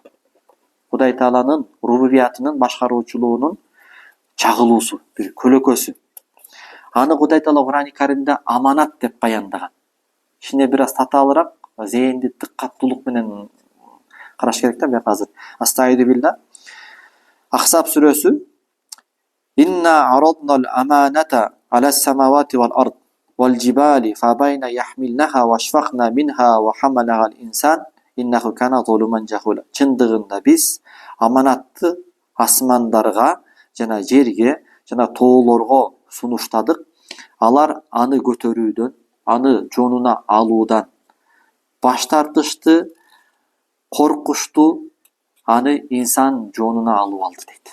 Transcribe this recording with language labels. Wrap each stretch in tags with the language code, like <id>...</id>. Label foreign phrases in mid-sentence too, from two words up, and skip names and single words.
<ky>Кудай Тааланын рубубиятынын башкаруучулуунун чагылуусу, бир көлөкөсү. Аны Кудай Таала Кур'ан-ы Каримде аманат деп баяндаган. Кичине бир аз татаалыраак, зээнди дыккаттуулук менен караш керек да бияк азыр.</ky> <ar>أستعيذ بالله.</ar> <ky>Ахсаб сүрөсү:</ky> <ar>إنا عرضنا الأمانة على السماوات والأرض والجبال فأبين أن يحملنها وأشفقن منها وحملها الإنسان إنه كان ظلوما جهولا.</ar> <ky>Чындыгында биз аманатты асмандарга жана жерге жана тоолорго сунуштадык. Алар аны көтөрүүдөн, аны жонуна алуудан баш тартышты, коркушту, аны инсан жонуна алып алды дейт.</ky>